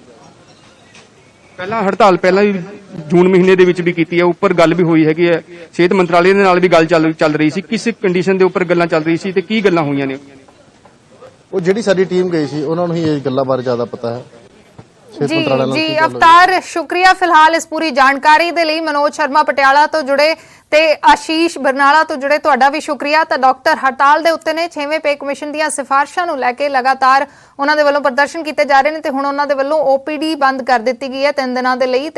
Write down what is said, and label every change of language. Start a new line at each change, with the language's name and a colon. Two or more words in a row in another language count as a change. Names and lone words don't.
Punjabi: ਪਹਿਲਾਂ ਹੜਤਾਲ ਪਹਿਲਾਂ ਵੀ ਜੂਨ ਮਹੀਨੇ ਦੇ ਵਿੱਚ ਵੀ ਕੀਤੀ ਹੈ, ਉੱਪਰ ਗੱਲ ਵੀ ਹੋਈ ਹੈਗੀ ਹੈ, ਸਿਹਤ ਮੰਤਰਾਲੇ ਦੇ ਨਾਲ ਵੀ ਗੱਲ ਚੱਲ ਰਹੀ ਸੀ। ਕਿਸ ਕੰਡੀਸ਼ਨ ਦੇ ਉੱਪਰ ਗੱਲਾਂ ਚੱਲ ਰਹੀ ਸੀ ਤੇ ਕੀ ਗੱਲਾਂ ਹੋਈਆਂ ਨੇ? ਉਹ ਜਿਹੜੀ ਸਾਡੀ ਟੀਮ ਗਈ ਸੀ ਉਹਨਾਂ ਨੂੰ ਹੀ ਇਹ ਗੱਲਾਂ ਬਾਰੇ ਜ਼ਿਆਦਾ ਪਤਾ ਹੈ। ਜੀ ਅਵਤਾਰ, ਸ਼ੁਕਰੀਆ ਫ਼ਿਲਹਾਲ ਇਸ ਪੂਰੀ ਜਾਣਕਾਰੀ ਦੇ ਲਈ। ਮਨੋਜ ਸ਼ਰਮਾ ਪਟਿਆਲਾ ਤੋਂ ਜੁੜੇ ਤੇ ਆਸ਼ੀਸ਼ ਬਰਨਾਲਾ ਤੋਂ ਜੁੜੇ, ਤੁਹਾਡਾ ਭੀ ਸ਼ੁਕਰੀਆ। ਤਾਂ ਡਾਕਟਰ ਹੜਤਾਲ ਦੇ ਉੱਤੇ ਨੇ 6ਵੇਂ
English: pay commission
Punjabi: ਦੀਆਂ ਸਿਫ਼ਾਰਸ਼ਾਂ ਨੂੰ ਲੈਕੇ ਲਗਾਤਾਰ ਉਨ੍ਹਾਂ ਦੇ ਵੱਲੋਂ ਪ੍ਰਦਰਸ਼ਨ ਕੀਤੇ ਜਾ ਰਹੇ ਨੇ ਤੇ ਹੁਣ ਉਨ੍ਹਾਂ ਦੇ ਵੱਲੋਂ OPD ਬੰਦ ਕਰ ਦਿੱਤੀ ਗਈ ਹੈ 3 ਦਿਨਾਂ ਦੇ ਲਈ।